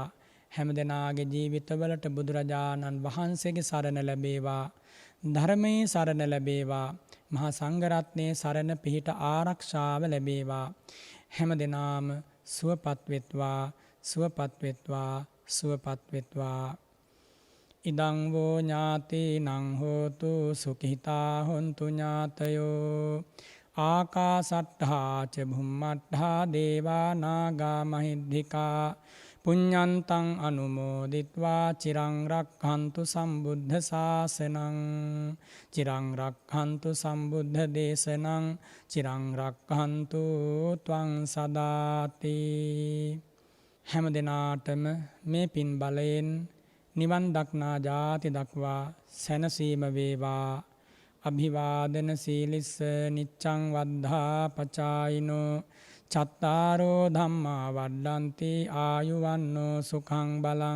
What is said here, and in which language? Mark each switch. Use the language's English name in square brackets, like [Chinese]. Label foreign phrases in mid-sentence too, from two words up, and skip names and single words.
[Sinhala] හැම දෙනාගේ ජීවිතවලට බුදුරජාණන් වහන්සේගේ සරණ ලැබේවා. ධර්මයේ සරණ ලැබේවා. මහා සංඝරත්නයේ සරණ පිහිට ආරක්ෂාව ලැබේවා. හැම දෙනාම සුවපත් වෙත්වා, සුවපත් වෙත්වා, සුවපත් වෙත්වා. [Pali] ඉදං වූ ඥාතිනං හෝතු සුඛිතා හොන්තු ඥාතයෝ. ආකාසට්ඨා ච භුම්මට්ඨා දේවා නාග මහිද්దికා පුඤ්ඤන්තං අනුමෝදිත්වා චිරං රක්ඛන්තු සම්බුද්ධ ශාසනං. චිරං රක්ඛන්තු සම්බුද්ධ දේශනං. චිරං රක්ඛන්තු ත්වං සදාති. [Sinhala] හැම දිනාටම මේ පින් බලයෙන් නිවන් දක්නා ජාති දක්වා සැනසීම වේවා. [Pali] අභිවාදන සීලිස්ස නිච්ඡං වද්ධා පචායිනෝ චත්තාරෝ ධම්මා වඩ්ඩන්ති ආයුවන්නෝ සුඛං බලං.